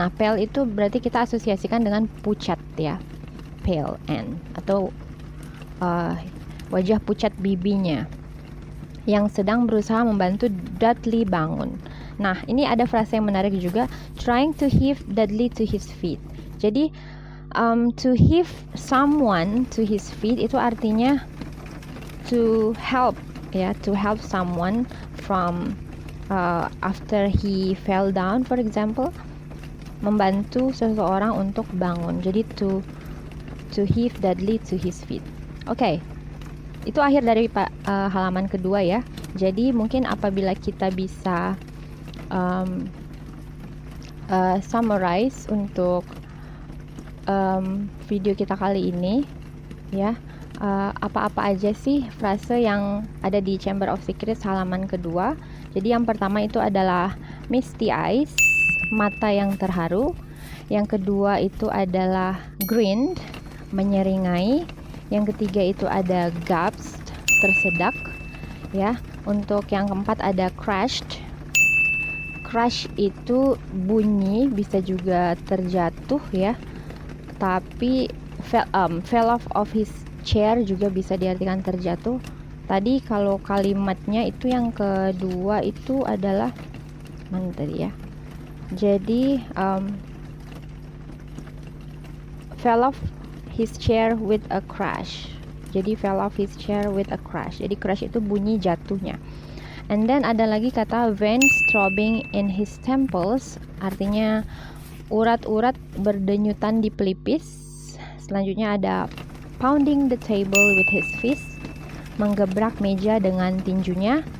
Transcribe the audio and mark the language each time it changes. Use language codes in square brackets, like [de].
[id] Nah, pale itu berarti kita asosiasikan dengan pucat ya, pale Anne, atau wajah pucat bibinya yang sedang berusaha membantu Dudley bangun. Nah, ini ada frase yang menarik juga, [en] trying to heave Dudley to his feet. [id] Jadi [en] to heave someone to his feet [id] itu artinya [en] to help ya, to help someone from after he fell down, for example, [id] membantu seseorang untuk bangun. Jadi [en] to heave Dudley to his feet. [id] Oke. Itu akhir dari halaman kedua ya. Jadi mungkin apabila kita bisa summarize untuk video kita kali ini ya, apa-apa aja sih frase yang ada di Chamber of Secrets halaman kedua. Jadi yang pertama itu adalah misty eyes, mata yang terharu. Yang kedua itu adalah grinned, menyeringai. Yang ketiga itu ada gasped, tersedak ya. Untuk yang keempat ada crashed. Crash itu bunyi, bisa juga terjatuh ya. Tapi [en] fell off of his chair [id] juga bisa diartikan terjatuh. Tadi kalau kalimatnya itu yang kedua itu adalah mana tadi ya? Jadi [en] fell off his chair with a crash. [id] Jadi [en] fell off his chair with a crash. [id] Jadi crash itu bunyi jatuhnya. [en] And then [id] ada lagi kata [en] veins throbbing in his temples, [id] artinya urat-urat berdenyutan di pelipis. Selanjutnya ada [en] pounding the table with his fist, [id] menggebrak meja dengan tinjunya.